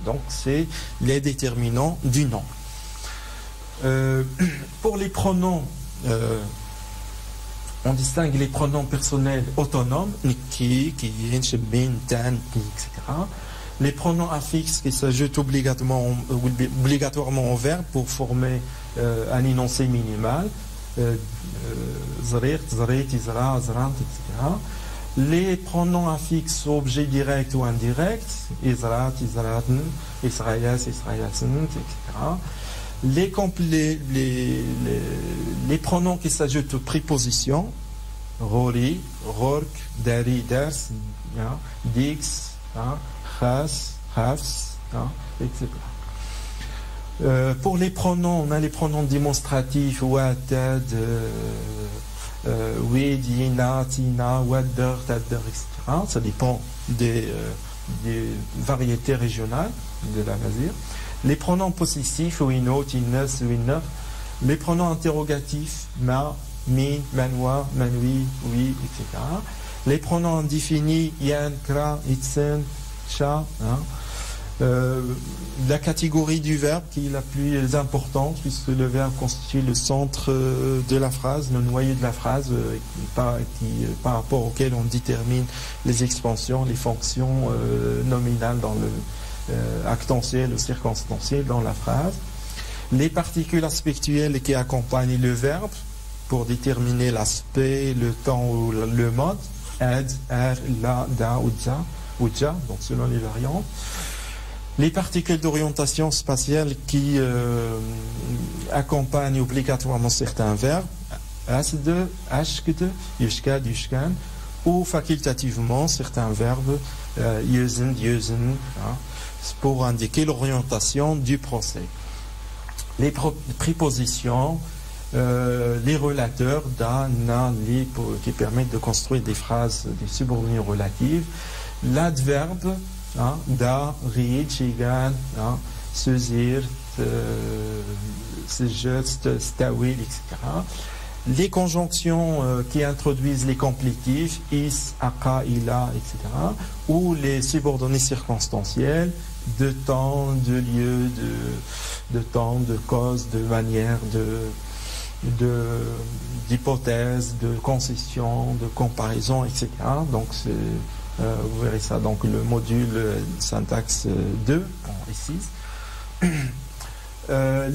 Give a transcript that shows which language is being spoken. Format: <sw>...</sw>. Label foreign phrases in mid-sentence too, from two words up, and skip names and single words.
<fr>Donc c'est les déterminants du nom. Pour les pronoms, on distingue les pronoms personnels autonomes,</fr> <tzm>ki, yin, shebin, tan,</tzm> <fr>etc. Les pronoms affixes qui s'ajoutent obligatoirement au verbe pour former un énoncé minimal,</fr> <tzm>zrirt, zrit, izra, zrant,</tzm> <fr>etc. Les pronoms affixes objets directs ou indirects,</fr> <tzm>izrat, izratn, israyas, israyasn,</tzm> <fr>etc. Les pronoms qui s'ajoutent aux prépositions,</fr> <tzm>rori, rork, dari, dars, dix, khas, khafs,</tzm> <fr>etc. Pour les pronoms, on a les pronoms démonstratifs,</fr> <tzm>watad, wid, yina, tina, wadder, tadder,</tzm> <fr>etc. Ça dépend des variétés régionales de la Mazir. Les pronoms possessifs,</fr> <tzm>wino, tinas, winner.</tzm> <fr>Les pronoms interrogatifs,</fr> <tzm>ma, min, manwa, manwi,</tzm> <fr>oui, etc. Les pronoms indéfinis,</fr> <tzm>yan, kra, itsen, cha.</tzm> <fr>La catégorie du verbe qui est la plus importante, puisque le verbe constitue le centre de la phrase, le noyau de la phrase, par rapport auquel on détermine les expansions, les fonctions nominales dans le actentiel ou circonstanciel dans la phrase. Les particules aspectuelles qui accompagnent le verbe pour déterminer l'aspect, le temps ou le mode,</fr> <tzm>ad, er, la, da,</tzm> <fr>ou ja, donc selon les variantes. Les particules d'orientation spatiale qui accompagnent obligatoirement certains verbes,</fr> <tzm>asde, ashkde, yushkad, yushkan,</tzm> <fr>ou facultativement certains verbes,</fr> <tzm>yusen, yusen,</tzm> <fr>pour indiquer l'orientation du procès. Les prépositions, les relateurs,</fr> <tzm>da, na, li,</tzm> <fr>qui permettent de construire des phrases, des subordonnées relatives. L'adverbe,</fr> <tzm>da, ri, chigan, sezir, sejet, stawil,</tzm> <fr>etc. Les conjonctions qui introduisent les complétifs,</fr> <tzm>is, aka, ila,</tzm> <fr>etc. Ou les subordonnées circonstancielles, de temps, de lieu, de temps, de cause, de manière, d'hypothèse, de concession, de comparaison, etc. Donc vous verrez ça, donc le module syntaxe 2 en E6.</fr>